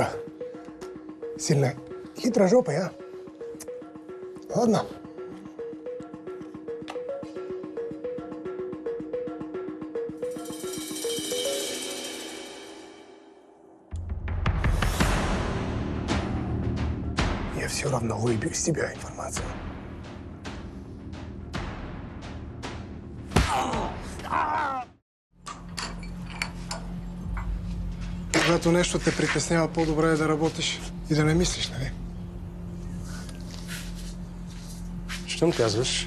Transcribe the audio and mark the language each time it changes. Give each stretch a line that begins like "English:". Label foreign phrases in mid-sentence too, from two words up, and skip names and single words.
Russian: Сильно хитрожопый, а? Ладно. Я все равно выбью из тебя информацию.
Bulgarian: Когато нещо те притеснява, по-добре е да работиш и да не мислиш, нали? Щом казваш?